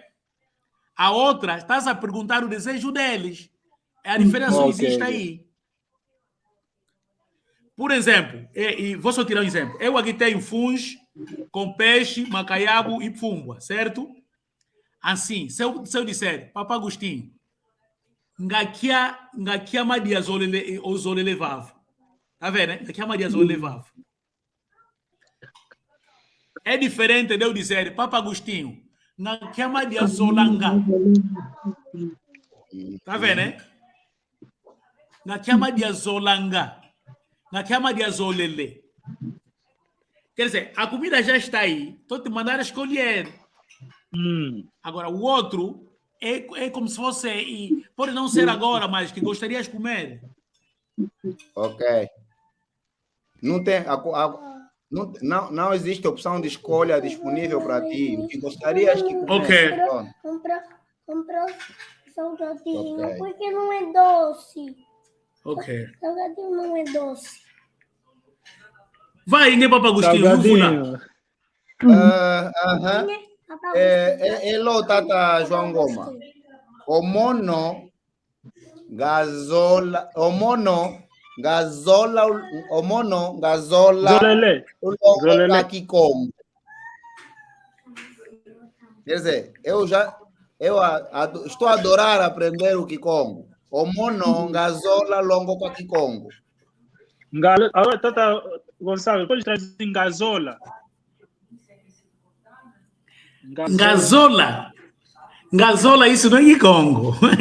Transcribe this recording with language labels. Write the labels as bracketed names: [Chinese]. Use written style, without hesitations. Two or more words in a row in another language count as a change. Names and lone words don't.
[Portuguese] A outra, estás a perguntar o desejo deles. A diferença existe aí. Por exemplo, e vou só tirar um exemplo. Eu aqui tenho funs com peixe, macaiabo e pfumbua, certo? Assim, se eu disser, Papa Agostinho, [Kongo] ngakia madia ozolele vavu. [Portuguese] Tá vendo, né? [Kongo] Ngakia madia ozolele vavu. [Portuguese] É diferente de eu dizer, Papa Agostinho, [Kongo] ngakia madia zolanga. [Portuguese] Tá vendo, né? [Kongo] Ngakia madia zolanga. Ngakia madia zolele. [Portuguese] Quer dizer, a comida já está aí. Estou te mandando escolher. Agora, o outro é como se fosse, e pode não ser agora, mas que gostarias de comer. Ok. Não tem, não existe opção de escolha disponível para ti. O que gostarias que comesse? Ok. Comprar salgadinho, okay. Porque não é doce. Ok. Salgadinho não é doce. Vai, né, Papa Agostinho? Salgadinho. [English] Hello, Tata João Goma. [Kongo] Omono gazola. Zolele. Kikongo. [Portuguese] Quer dizer, eu estou a adorar aprender o Kikongo. [Kongo] Omono gazola longo para Kikongo. [Portuguese] Agora, Tata Gonçalo, pode trazer gazola. Gazola, isso não é Kikongo.